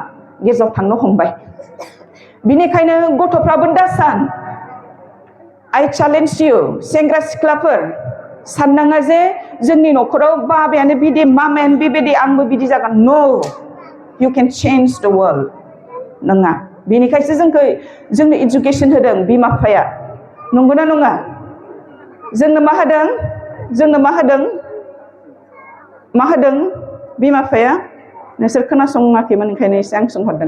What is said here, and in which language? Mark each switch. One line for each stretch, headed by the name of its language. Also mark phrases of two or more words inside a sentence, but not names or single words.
Bodo: गिर्जायाव थांनो हमबाय बिनिखायनो गथ'फ्राबो दा सान
English: I challenge you,
Bodo: सेंग्रा सिख्लाफोर साननाङा जे जोंनि न'खराव बाबायानो बिदि मामायानो बेबायदि आंबो बिदि जागोन.
English: No, you can change the world.
Bodo: नङा. बेनिखायसो जोंनो एजुकेशन होदों बिमा बिफाया. नंगौना नङा? जोंनो मा होदों? जोंनो मा होदों? मा होदों बिमा बिफाया? नोंसोर खोनासङाखैमोन ओंखायनो एसे आं सोंहरदों.